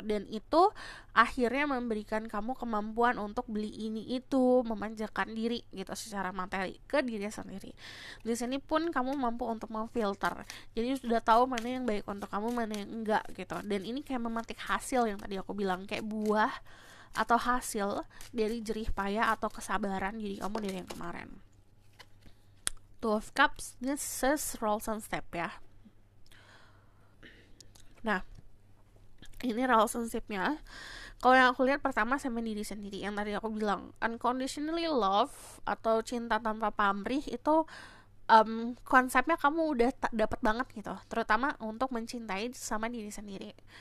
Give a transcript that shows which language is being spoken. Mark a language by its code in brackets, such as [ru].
[id] Dan itu akhirnya memberikan kamu kemampuan untuk beli ini itu, memanjakan diri gitu secara materi ke diri sendiri. Di sini pun kamu mampu untuk memfilter. Jadi sudah tahu mana yang baik untuk kamu, mana yang enggak gitu. Dan ini kayak memetik hasil yang tadi aku bilang, kayak buah atau hasil dari jerih payah atau kesabaran diri kamu dari yang kemarin. [en] Two of Cups, this is roles and step ya. [id] Nah, ini relationship-nya. Kalau yang aku lihat pertama sama diri sendiri, yang tadi aku bilang [en] unconditionally love [id] atau cinta tanpa pamrih itu konsepnya kamu udah dapat banget gitu, terutama untuk mencintai sama diri sendiri.